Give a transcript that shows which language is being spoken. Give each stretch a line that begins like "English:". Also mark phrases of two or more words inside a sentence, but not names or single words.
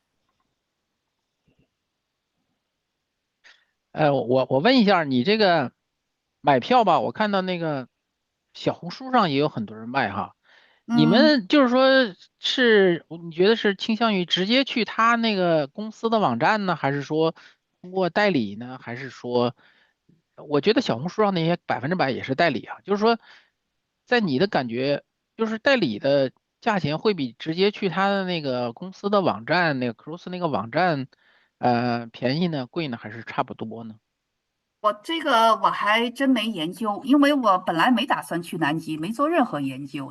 Chinese: 我問一下，你這個買票吧，我看到那個小紅書上也有很多人賣哈。你嗯。們就是說你覺得是傾向於直接去他那個公司的網站呢，還是說通過代理呢？還是說，我覺得小紅書上那些100%也是代理啊。就是說，在你的感覺， 就是代理的价钱会比直接去他的那个公司的网站，那个 Cruise 那个网站，便宜呢，贵呢，还是差不多呢？我这个我还真没研究，因为我本来没打算去南极，没做任何研究。